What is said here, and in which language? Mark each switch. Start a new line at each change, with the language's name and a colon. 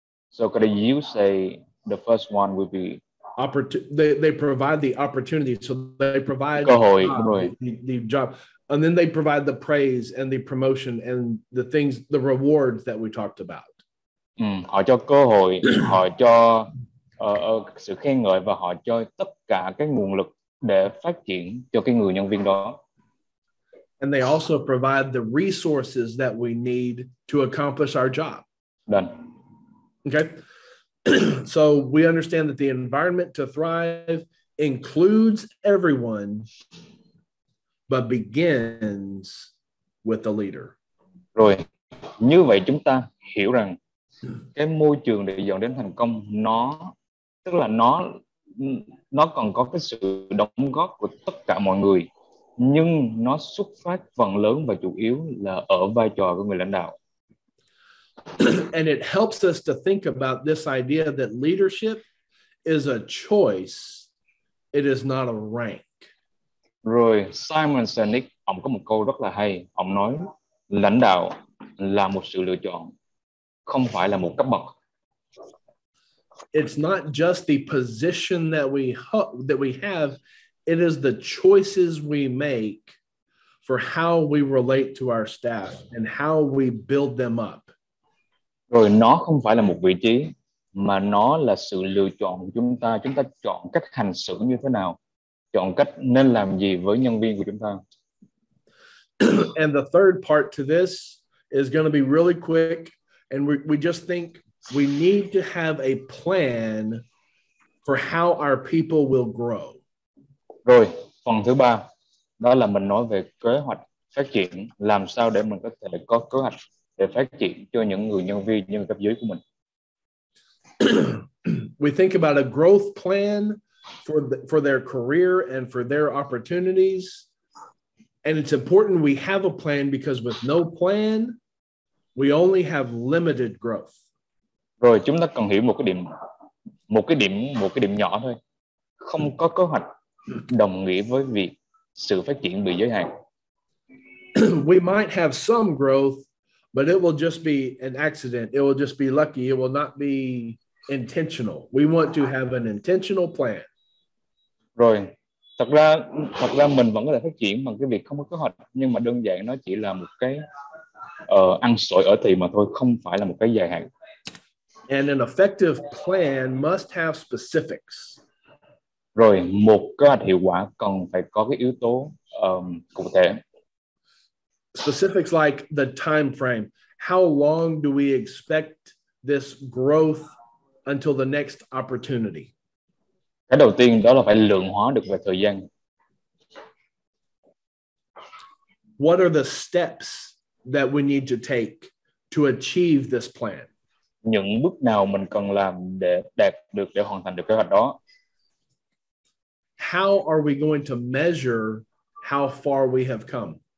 English: So could you say the first one will be they provide the opportunity, so they provide
Vietnamese: cơ hội, đúng rồi.
English: The job, and then they provide the praise and the promotion and the things, the rewards that we talked about.
Vietnamese: Họ cho cơ hội, họ cho sự khen ngợi và họ cho tất cả cái nguồn lực để phát triển cho cái người nhân viên đó.
English: And they also provide the resources that we need to accomplish our job. Done. Okay. So we understand that the environment to thrive includes everyone, but begins with the leader.
Vietnamese: Rồi, như vậy chúng ta hiểu rằng cái môi trường để dẫn đến thành công tức là nó còn có cái sự đóng góp của tất cả mọi người, nhưng nó xuất phát phần lớn và chủ yếu là ở vai trò của người lãnh đạo.
English: And it helps us to think about this idea that leadership is a choice It is not a rank.
Vietnamese: Rồi Simon Sinek, ông có một câu rất là hay. Ông nói lãnh đạo là một sự lựa chọn, không phải là một cấp bậc.
English: It's not just the position that we have. It is the choices we make for how we relate to our staff and how we build them up.
Vietnamese: Rồi nó không phải là một vị trí, mà nó là sự lựa chọn của chúng ta. Chúng ta chọn cách hành xử như thế nào, chọn cách nên làm gì với nhân viên của chúng ta.
English: And the third part to this is going to be really quick. And we just think we need to have a plan for how our people will grow.
Vietnamese: Rồi, phần thứ ba, đó là mình nói về kế hoạch phát triển, làm sao để mình có thể có kế hoạch để phát triển cho những người nhân viên, những người cấp dưới của mình.
English: We think about a growth plan for their career and for their opportunities. And it's important we have a plan because with no plan, we only have limited growth.
Vietnamese: Rồi chúng ta cần hiểu một cái điểm nhỏ thôi. Không có kế hoạch đồng nghĩa với việc sự phát triển bị giới hạn.
English: We might have some growth, but it will just be an accident. It will just be lucky. It will not be intentional. We want to have an intentional plan.
Vietnamese: Rồi, thật ra mình vẫn có thể phát triển bằng cái việc không có kế hoạch, nhưng mà đơn giản nó chỉ là một cái ăn sổi ở thì mà thôi, không phải là một cái dài hạn.
English: And an effective plan must have specifics.
Vietnamese: Rồi, một kế hoạch hiệu quả cần phải có cái yếu tố cụ thể.
English: Specifics like the time frame. How long do we expect this growth until the next opportunity?
Vietnamese: Cái đầu tiên đó là phải lượng hóa được về thời gian.
English: What are the steps that we need to take to achieve this plan?
Vietnamese: Những bước nào mình cần làm để hoàn thành được kế hoạch đó?
English: How are we going to measure how far we have come?